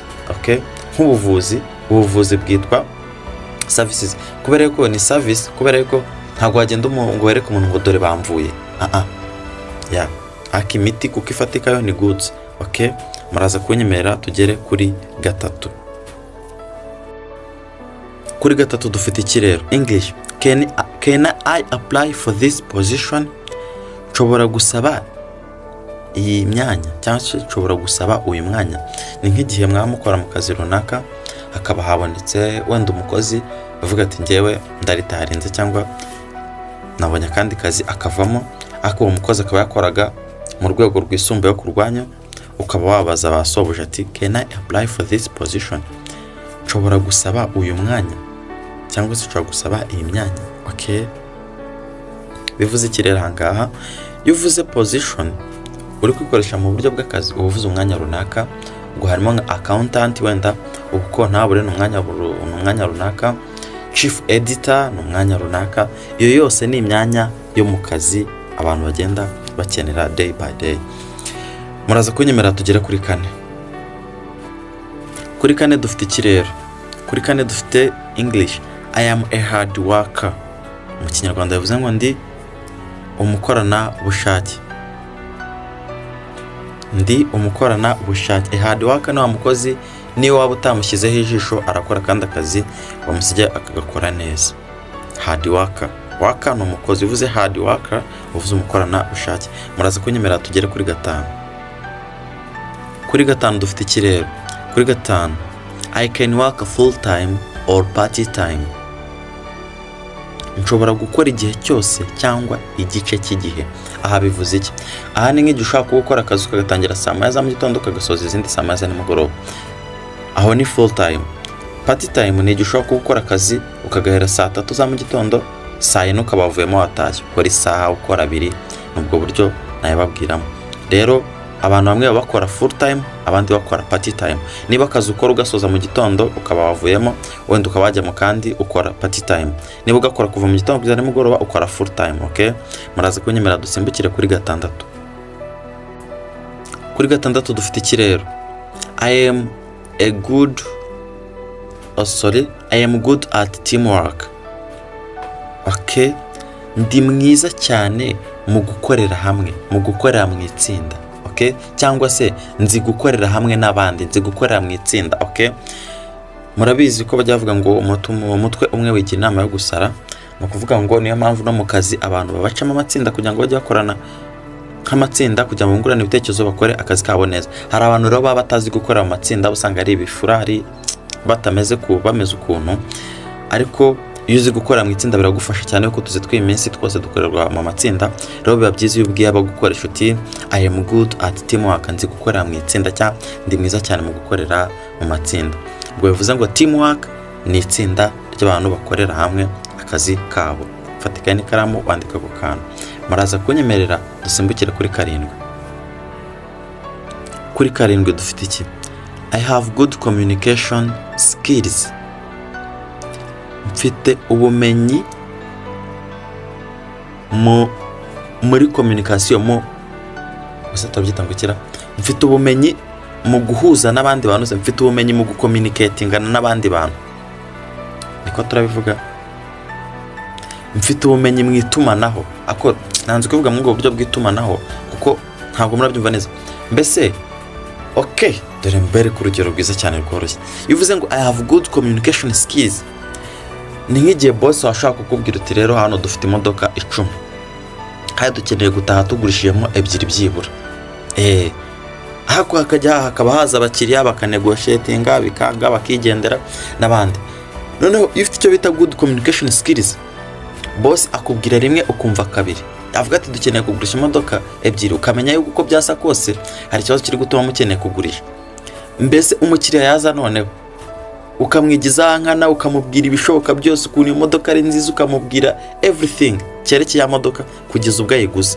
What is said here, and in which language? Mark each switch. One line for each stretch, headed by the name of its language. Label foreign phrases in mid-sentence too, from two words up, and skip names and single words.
Kinyarwanda: Okay, nk'ubuvuzi bwitwa services, kubera ko ni service, kubera ko ntabwo wagenda ngo wereke umuntu ngo dore bamvuye. Akimiti kuko ifatika yo ni goods. Okay, muraza kunyemerera tugere kuri 3. Kuri gatatu dufite iki rero? English.
English: Can I apply for this position?
Kinyarwanda: Nshobora gusaba iyi myanya cyangwa se nshobora gusaba uyu mwanya. Ni nk'igihe mwamukora mu kazi runaka hakaba habonetse wenda umukozi bavuga ati ngewe ndaritarinze cyangwa nabonye akandi kazi akavamo, ariko uwo mukozi akaba yakoraga mu rwego rwisumbuye kurwanya, ukaba wabaza basoboje ati
English: can I apply for this position?
Kinyarwanda: Nshobora gusaba uyu mwanya cyangwa se nshobora gusaba iyi myanya. Okay, bivuze iki rero ahangaha? Iyo uvuze position uri kwikoresha mu buryo bw'akazi, uvuze umwanya runaka, ngo harimo nka accountant wenda uko ntabure n'umwanya runaka,
English: chief editor
Kinyarwanda: n'umwanya runaka. Iyo yose ni imyanya yo mu kazi abantu bagenda bakenera
English: day by day.
Kinyarwanda: Muraza kunyemera tugere kuri kane. Kuri kane dufite iki rero? Kuri kane dufite English.
English: I am a hard worker.
Kinyarwanda: Mu Kinyarwanda bivuze ngo ndi umukorana bushake. Ndi umukorana bushake.
English: A hard worker
Kinyarwanda: ni wa mukozi niyo waba utamushyizeho ijisho arakora kandi akazi bamusige akagakora neza.
English: Hard worker.
Kinyarwanda: Worker ni umukozi. Uvuze
English: hard worker
Kinyarwanda: uvuze umukorana bushake. Muraza kunyemera tugere kuri gatanu. Kuri gatanu dufite iki rero? Kuri gatanu
English: I can work full time or part time.
Kinyarwanda: Nshobora gukora igihe cyose cyangwa igice cy'igihe. Aha bivuze iki? Aha ni nk'igihe ushaka gukora akazi ukagatangira saa moya za mu gitondo ukagasoza izindi saa moya za nimugoroba. Aho ni
English: full time. Part time
Kinyarwanda: ni igihe ushaka gukora akazi ukagahera saa 3 za mu gitondo, saa 4 ukaba wavuyemo watashye. Ukora isaha, ukora 2, nubwo buryo nayababwiramo. Rero abantu bamwe bakora
English: full time,
Kinyarwanda: abandi bakora
English: part time.
Kinyarwanda: Niba akazi ukora ugasoza mu gitondo ukaba wavuyemo, wenda ukaba wajya mu kandi ukora
English: part time.
Kinyarwanda: Niba ugakora kuva mu gitondo kugeza nimugoroba ukora
English: full time.
Kinyarwanda: Okay, muraza kunyemera dusimbukire kuri gatandatu. Kuri gatandatu dufite iki rero?
English: I am good at teamwork.
Kinyarwanda: Okay, ndi mwiza cyane mu gukorera hamwe, mu gukorera mu itsinda. Okay, cyangwa se nzi gukorera hamwe n'abandi, nzi gukorera mu itsinda. Okay, murabizi ko bajya bavuga ngo umutwe umwe wigira inama yo gusara. No kuvuga ngo niyo mpamvu no mu kazi abantu babacamo amatsinda kugira ngo bajye bakorana nk'amatsinda kugira ngo bungurane ibitekerezo bakore akazi kabo neza. Hari abantu rero baba batazi gukora mu matsinda, usanga ari ibifurari bameze ukuntu, ariko iyo uzi gukora mu itsinda biragufasha cyane kuko tuzi twiminsi twose dukorerwa mu matsinda. Rero biba byiza iyo ubwiye abagukoresha uti
English: I am good at teamwork,
Kinyarwanda: nzi gukorera mu itsinda cyangwa ndi mwiza cyane mu gukorera mu matsinda. Ubwo bivuze ngo teamwork ni itsinda ry'abantu bakorera hamwe akazi kabo. Fatika n'ikaramu wandika ku kantu. Muraza kunyemerera dusimbukire kuri karindwi. Kuri karindwi dufite iki?
English: I have good communication skills.
Kinyarwanda: Mfite ubumenyi muri communication tabyita ngo kira. Mfite ubumenyi mu guhuza n'abandi bantu, mfite ubumenyi mu gucommunicatingana n'abandi bantu. Niko turabivuga. Mfite ubumenyi mu itumanaho. Ako nanze kuvuga mu buryo bw'itumanaho kuko ntabwo murabyumva neza. Mbese okay, dore mbere ku rugero rwiza cyane rworoshye.
English: Bivuze ngo I have good communication skills.
Kinyarwanda: Ni nk'igihe boss washaka kukubwira uti rero hano dufite imodoka 10. Kandi dukeneye gutaha tugurishiyemo 2 byibura. Hakaba haza abakiriya bakanegotiatinga bikanga bakigendera n'abandi. Noneho if icyo bita
English: good communication skills,
Kinyarwanda: boss akubwira rimwe ukumva kabiri. Avuga ati dukeneye kugurisha imodoka 2, ukamenya yuko uko byasa kose hari ikibazo kiri gutuma mukeneye kugurisha. Mbese umukiriya yaza noneho ukamwigiza nkana ukamubwira ibishoboka byose ukuntu imodoka ari nziza, ukamubwira everything cyerekeye imodoka kugeza ubwo ayiguze.